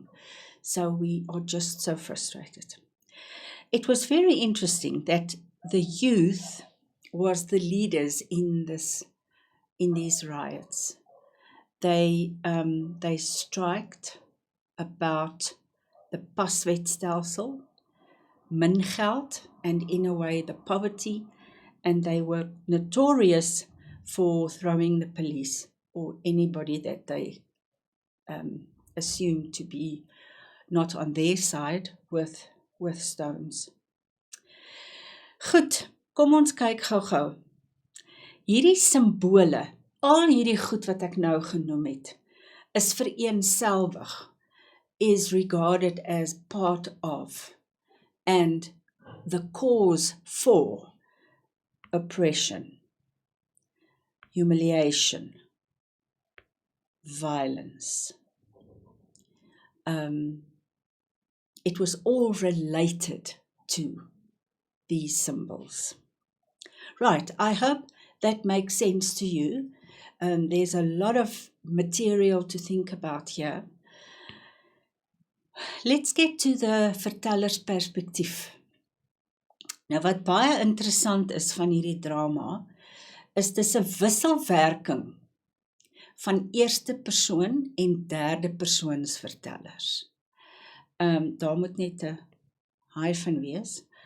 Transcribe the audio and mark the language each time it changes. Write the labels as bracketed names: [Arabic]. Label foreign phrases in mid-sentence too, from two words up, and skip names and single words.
[English] So we are just so frustrated. It was very interesting that the youth was the leaders in these riots. They striked about the [Afrikaans] paswetstelsel, min geld, [English] and in a way the poverty, and they were notorious for throwing the police or anybody that they assumed to be not on their side with stones. [Afrikaans] Goed, kom ons kyk gou-gou. Hierdie simbole, al hierdie goed wat ek nou genoem het, is vereenselwig, [English] is regarded as part of and the cause for oppression, humiliation, violence. It was all related to these symbols. Right, I hope that makes sense to you. There's a lot of material to think about here. Let's get to the vertellersperspektief. [Afrikaans] Nou wat baie interessant is van hierdie drama, is dis 'n wisselwerking van eerste persoon en derde persoons vertellers. Daar moet net 'n hyphen wees.